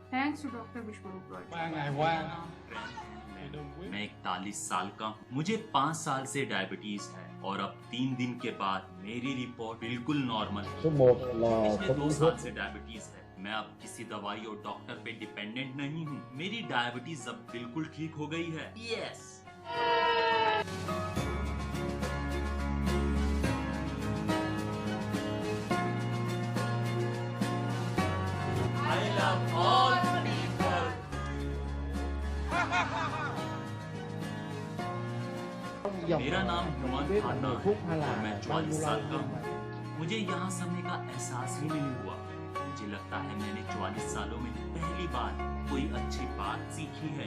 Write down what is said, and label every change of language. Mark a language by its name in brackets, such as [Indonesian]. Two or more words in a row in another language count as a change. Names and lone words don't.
[English] Thanks to Doctor Vishwaroop Roy. [Vietnamese] 3 ngày qua thì đừng quyết [Hindi] मैं 41 साल का हूँ, मुझे 5 साल से डायबिटीज है और अब 3 दिन के बाद मेरी रिपोर्ट बिल्कुल नॉर्मल है। [Vietnamese] số 1 là [Hindi] पिछले 2 [Vietnamese] không [Hindi] साल से डायबिटीज है। मैं अब किसी दवाई और डॉक्टर पे डिपेंडेंट नहीं हूँ। मेरी डायबिटीज अब बिल्कुल ठीक हो गई है। [English] यस। I love all people. [Hindi] मेरा नाम हेमंत खन्ना है और मैं 44 साल का हूँ। मुझे यहाँ समय का एहसास ही नहीं हुआ। मुझे लगता है मैंने 44 सालों में पहली बार कोई अच्छी बात सीखी है।